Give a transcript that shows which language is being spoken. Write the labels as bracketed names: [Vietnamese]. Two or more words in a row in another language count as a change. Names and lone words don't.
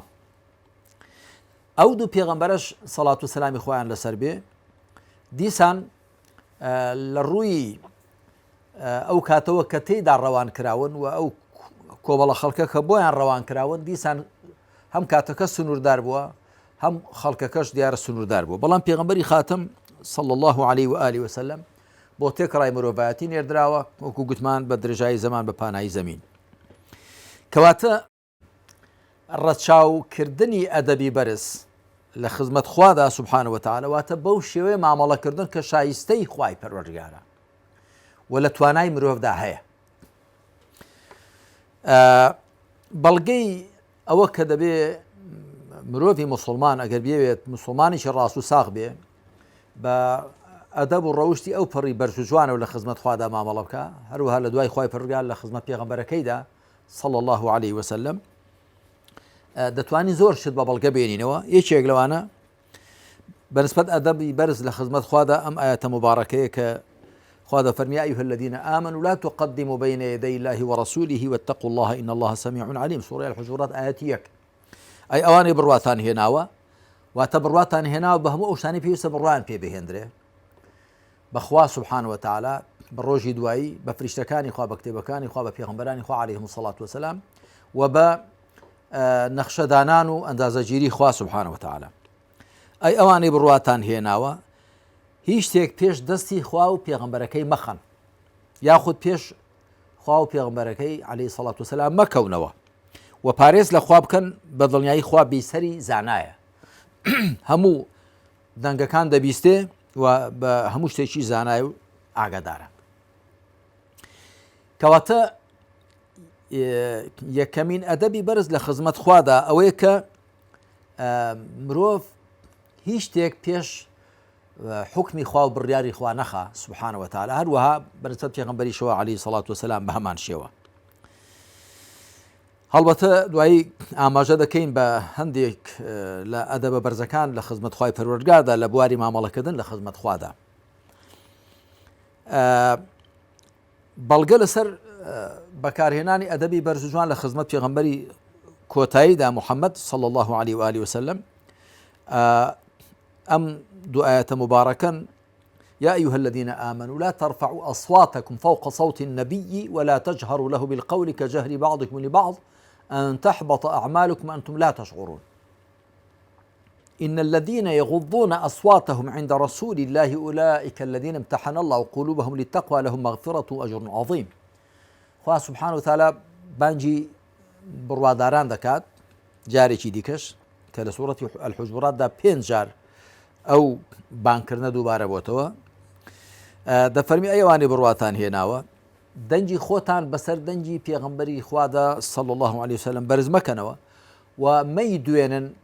[Central Kurdish] ئەو دوو پێغەمبەرش سەڵات و سەلامی خۆیان لەسەر بێ دیسان لە ڕووی ئەو کاتەوە کە تێیدا ڕەوان کراون و ئەو کۆمەڵە خەڵکە کە بۆیان ڕەوان کراون دیسان هەم کاتەکە سنووردار بووە هەم خەڵکەکەش دیارە سنووردار بووە. بەڵام پێغەمبەری خاتم [Arabic] صلى الله عليه وآله وسلم [Central Kurdish] بۆ تێکڕای مرۆڤایەتی نێردراوە، وەکو گوتمان بە درێژایی زەمان بە پانایی زەمین. کەواتە ڕەچاوکردنی ئەدەبی بەرز لە خزمەت خوادا [Arabic] سبحانه وتعالى [Central Kurdish] واتە بەو شێوەیە مامەڵەکردن کە شایستەی خوای پەروەردگارە و لە توانای مرۆڤدا هەیە. بەڵگەی ئەوە کە دەبێ مرۆڤی مسلمان ئەگەر بێت مسلمانیشی ڕاست و ساغ بێ بە ئەدەب و ڕەوشی ئەو پڕی بەرز و جوانە و لە خزمەت خوادا مامەڵە بکە هەروەها لە دوای خی پرگال لە خزمەت پێغەمبەرەکەیدا [Arabic] صلى الله عليه وسلم [Central Kurdish] دەتوانین زۆر شت بە بەڵگە بێنینەوە یەکێک لەوانە بەنسبەت ئەدەبی بەرز لە خزمەت خوادا ئەم ئاەتە مبارەکەیە کە خوا فەرمی [Arabic] يا أيها الذين آمنوا لا تقدموا بين يدي الله ورسوله واتقوا الله إن الله سميع عليم سورة الحجرات [Central Kurdish] آياتيك أي أواني برواتان هناوە واتە بڕواتان هێناوە بە هەموو ئەوشانی پێویستە بڕوان پێ بهێندرێ بەخوا سبحانه وتعالى بە ڕۆژی دوایی بە فریشتەکانی خوا بە کتێبەکانی خوا بە پێغەمبەرانی خوا عليهم [Arabic] الصلاة والسلام [Central Kurdish] و بە نەخشەدانان و ئەندازەگیری خوا [Arabic] سبحانه وتعالى [Central Kurdish] ئەی ئەوانەی بڕواتان هێناوە هیچ شتێک پێش دەستی خوا و پێغەمبەرەکەی مەخەن یاخود پێش خوا و پێغەمبەرەکەی [Arabic] عليه الصلاة والسلام [Central Kurdish] مەکەونەوە و پارێز لە خوا بکەن بە دڵنیایی خوا بیسەری زانایە هەموو دەنگەکان دەبیستێ و بە هەموو شتێکی زانای و ئاگادارە کەواتە یەکەمین ئەدەبی بەرز لە خزمەت خوادا ئەوەیە کە مرۆڤ هیچ شتێک پێش حکمی خوا و بڕیاری خوا نەخا [Arabic] سبحانه وتعالى [Central Kurdish] هەروەها بەنسبەت پێغەمبەریشەوە [Arabic] عليه الصلاة والسلام [Central Kurdish] بە هەمان شێوە هەڵبەتە دوایی ئاماژە دەکەین بە هەندێک لە ئەدەبە بەرزەکان لە خزمەت خوای پەروەردگاردا لە بواری مامەڵەکردن لە خزمەت خوادا بەڵگە لەسەر بەکارهێنانی ئەدەبی بەرز و جوان لە خزمەت پێغەمبەری کۆتاییدا محەممەد [Arabic] صلى الله عليه وآله وسلم [Central Kurdish] ئەم دوو ئاەتە مبارەکەن [Arabic] يا أيها الذين آمنوا لا ترفعوا أصواتكم فوق صوت النبي ولا تجهروا له بالقول كجهر بعضكم لبعض أن تحبط أعمالكم وأنتم لا تشعرون إن الذين يغضون أصواتهم عند رسول الله أولئك الذين امتحن الله قلوبهم للتقوى لهم مغفرة وأجر عظيم [Central Kurdish] خوا [Arabic] سبحانه وتعالى [Central Kurdish] بانجي بڕواداران دەکات جارێکی دیکەش کە لە سوورەتی الحجراتدا 5 جار ئەو بانکردنە دووبارە بۆتەوە دەفەرمی ئەوانەی بڕواتان هێناوە دەنجی خۆتان بەسەر دەنجی پێغەمبەری خوادا [Arabic] صلى الله عليه وسلم [Central Kurdish] بەرز مەکەنەوە و مەی دوێنن